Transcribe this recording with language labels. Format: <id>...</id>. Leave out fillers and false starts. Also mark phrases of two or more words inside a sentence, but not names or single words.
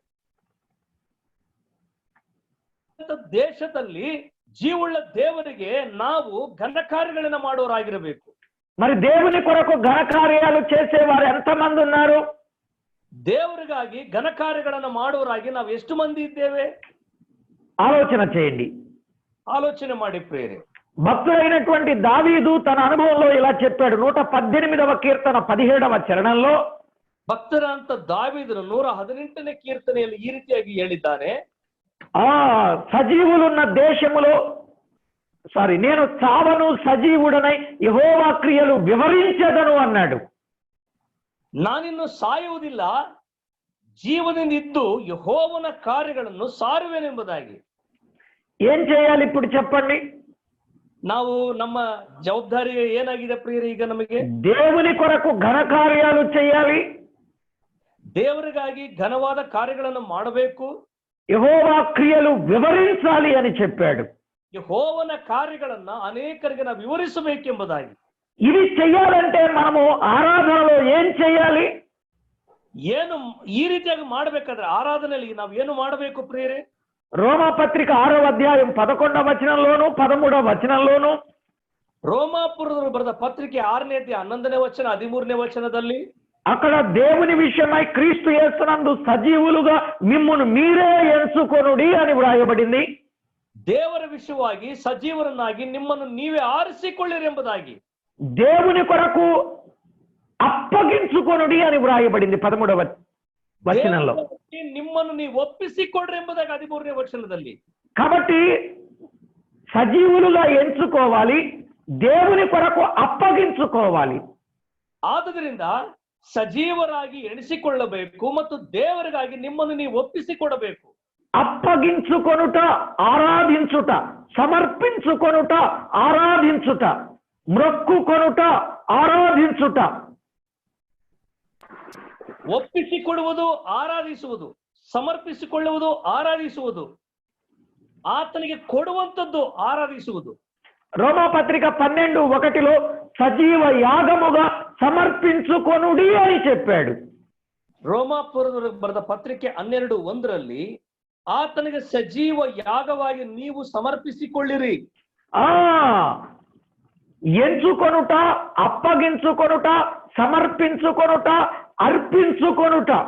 <kn>ದೇಶದಲ್ಲಿ ಜೀವುಳ್ಳ ದೇವರಿಗೆ ನಾವು ಘನಕಾರ್ಯಗಳನ್ನು ಮಾಡುವರಾಗಿರಬೇಕು.</kn> <te>మరి దేవుని కొరకు ఘనకార్యాలు చేసేవారు ఎంతమంది ఉన్నారు?</te> <kn>ದೇವರಿಗಾಗಿ ಘನಕಾರ್ಯಗಳನ್ನು ಮಾಡುವರಾಗಿ ನಾವು ಎಷ್ಟು ಮಂದಿ ಇದ್ದೇವೆ?</kn> <te>ఆలోచన చేయండి,</te> <kn>ಆಲೋಚನೆ ಮಾಡಿ ಪ್ರಿಯರೇ.</kn> <te>భక్తుడైనటువంటి దావీదు తన అనుభవంలో ఇలా చెప్పాడు. 118వ కీర్తన 17వ చరణంలో,</te> <kn>ಭಕ್ತರಂತ ದಾವೀದನು 118ನೇ ಕೀರ್ತನೆಯಲ್ಲಿ ಈ ರೀತಿಯಾಗಿ ಹೇಳಿದ್ದಾನೆ,</kn> <te>సజీవులున్న దేశములో నేను చావను, సజీవుడనై యెహోవా క్రియలు వివరించెదను అన్నాడు.</te> <kn>ನಾನಿನ್ನು ಸಾಯುವುದಿಲ್ಲ, ಜೀವದಿಂದ ಇದ್ದು ಯೆಹೋವನ ಕಾರ್ಯಗಳನ್ನು ಸಾರುವೆನೆಂಬುದಾಗಿ.</kn> <te>ఏం చేయాలి ఇప్పుడు చెప్పండి?</te> <kn>ನಾವು ನಮ್ಮ ಜವಾಬ್ದಾರಿ ಏನಾಗಿದೆ ಪ್ರಿಯರೇ? ಈಗ ನಮಗೆ</kn> <te>దేవుని కొరకు ఘనకార్యాలు చేయాలి,</te> <kn>ದೇವರಿಗಾಗಿ ಘನವಾದ ಕಾರ್ಯಗಳನ್ನು ಮಾಡಬೇಕು.</kn> <te>యెహోవా క్రియలు వివరించాలి అని చెప్పాడు.</te> <kn>ಯೆಹೋವನ ಕಾರ್ಯಗಳನ್ನ ಅನೇಕರಿಗೆ ನಾವು ವಿವರಿಸಬೇಕೆಂಬುದಾಗಿ.</kn> <te>ఇవి చెయ్యాలంటే మనము ఆరాధనలో ఏం చేయాలి?</te> <kn>ಏನು ಈ ರೀತಿಯಾಗಿ ಮಾಡಬೇಕಾದ್ರೆ ಆರಾಧನೆಯಲ್ಲಿ ನಾವು ಏನು ಮಾಡಬೇಕು ಪ್ರಿಯರೇ?</kn> <te>రోమాపత్రిక 6వ అధ్యాయం 11వ వచనంలోను 13వ వచనంలోను</te> <kn>ರೋಮಾಪುರದವರು ಬರೆದ ಪತ್ರಿಕೆ 6ನೇ ಅಧ್ಯಾಯ 11ನೇ ವಚನ 13ನೇ ವಚನದಲ್ಲಿ</kn> <te>అక్కడ దేవుని విషయమై క్రీస్తు యేసునందు సజీవులుగా మిమ్మును మీరే ఎంచుకొనుడి అని వ్రాయబడింది.</te> <kn>ದೇವರ ವಿಷಯವಾಗಿ ಸಜೀವರನ್ನಾಗಿ ನಿಮ್ಮನ್ನು ನೀವೇ ಆರಿಸಿಕೊಳ್ಳಿರಿ ಎಂಬುದಾಗಿ,</kn> <te>దేవుని కొరకు అప్పగించుకొనుడి అని వ్రాయబడింది 13వ వచనంలో.</te> <kn>ನಿಮ್ಮನ್ನು ನೀವು ಒಪ್ಪಿಸಿಕೊಡ್ರಿ ಎಂಬುದಾಗಿ 13ನೇ ವಚನದಲ್ಲಿ.</kn> <te>కాబట్టి సజీవులుగా ఎంచుకోవాలి, దేవుని కొరకు అప్పగించుకోవాలి.</te> <kn>ಆದುದರಿಂದ ಸಜೀವರಾಗಿ ಎಣಿಸಿಕೊಳ್ಳಬೇಕು ಮತ್ತು ದೇವರಿಗಾಗಿ ನಿಮ್ಮನ್ನು ನೀವು ಒಪ್ಪಿಸಿಕೊಡಬೇಕು.</kn> <te>అప్పగించుకొనుట ఆరాధించుట, సమర్పించుకొనుట ఆరాధించుట, మ్రొక్కుకొనుట ఆరాధించుట.</te> <kn>ಒಪ್ಪಿಸಿಕೊಡುವುದು ಆರಾಧಿಸುವುದು, ಸಮರ್ಪಿಸಿಕೊಳ್ಳುವುದು ಆರಾಧಿಸುವುದು, ಆತನಿಗೆ ಕೊಡುವಂಥದ್ದು ಆರಾಧಿಸುವುದು.</kn> <te>రోమాపత్రిక 12:1 సజీవ యాగముగా సమర్పించుకొనుడి అని చెప్పాడు.</te> <kn>ರೋಮಾಪುರದವರು ಬರೆದ ಪತ್ರಿಕೆ 12:1 ಆತನಿಗೆ ಸಜೀವ ಯಾಗವಾಗಿ ನೀವು ಸಮರ್ಪಿಸಿಕೊಳ್ಳಿರಿ.</kn> <te>ఎంచుకొనుట, అప్పగించుకొనుట, సమర్పించుకొనుట, అర్పించుకొనుట.</te>